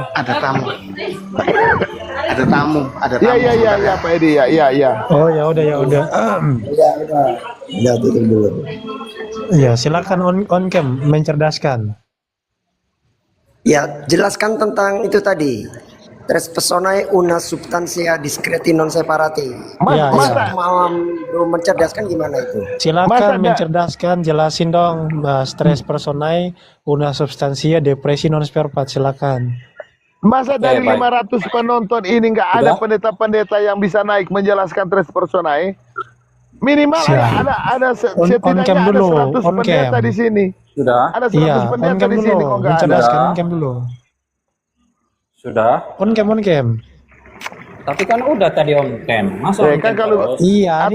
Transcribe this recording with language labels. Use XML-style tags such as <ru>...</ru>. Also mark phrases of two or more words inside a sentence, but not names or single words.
<id>Ada tamu. Ada tamu. Ada tamu. iya Pak Edi, iya. Oh ya udah. Ya udah tutup dulu. Ya silakan</id> <en>on cam</en> <id>mencerdaskan. Ya, jelaskan tentang itu tadi.</id> <la>Tres personae una substantia discreti non separati.</la> <id>Ya, Masa malam belum mencerdaskan gimana itu? Silakan mencerdaskan, jelasin dong,</id> <la>Tres personae una substantia depresi non separati,</la> <id>silakan. Masa dari 500 penonton ini nggak ada pendeta-pendeta yang bisa naik menjelaskan</id> <la>tres personae?</la> <id>Minimal ada setidaknya cam dulu, ada 100 pendeta di sini. Sudah. Ada 100 pendeta di sini kok nggak ada. Mencerdaskan</id> <en>on cam</en> <id>dulu. Sudah.</id> <en>On cam.</en> <id>Tapi kan udah tadi</id> <en>on cam.</en> <id>Masa on kan cam kalau terus? Iya,</id>